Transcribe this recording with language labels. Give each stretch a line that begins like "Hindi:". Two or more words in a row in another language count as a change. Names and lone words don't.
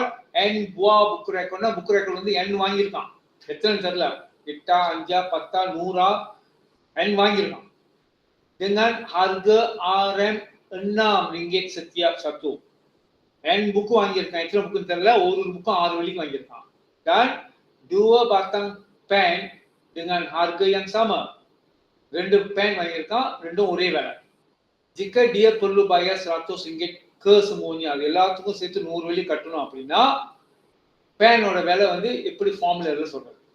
Malay: N buah buku rekod
Tamil: னா
English: book record
Tamil: வந்து N வாங்கியிருக்கான். எத்தனை தெரியல, 8 5 10 100 N வாங்கியிருக்கான்.
Malay: dengan harga RM6 setiap satu.
Tamil: N buku வாங்கியிருக்கான், எத்தனை புக்குன்னு தெரியல, ஒரு புக்கும் 6 வெள்ளிக்கு வாங்கியிருக்கான்.
Malay: Dan 2 batang pen dengan harga yang sama.
Tamil: 2 pen வாங்கியிருக்கான், ரெண்டும் ஒரே விலை.
Malay: Jika dia perlu bayar RM100 ke semuanya,
Tamil: எல்லாத்துக்கும் சேர்த்து 100 வெள்ளி கட்டணும் அப்படின்னா பேனோட விலை வந்து எப்படி ஃபார்முலால சொல்றது?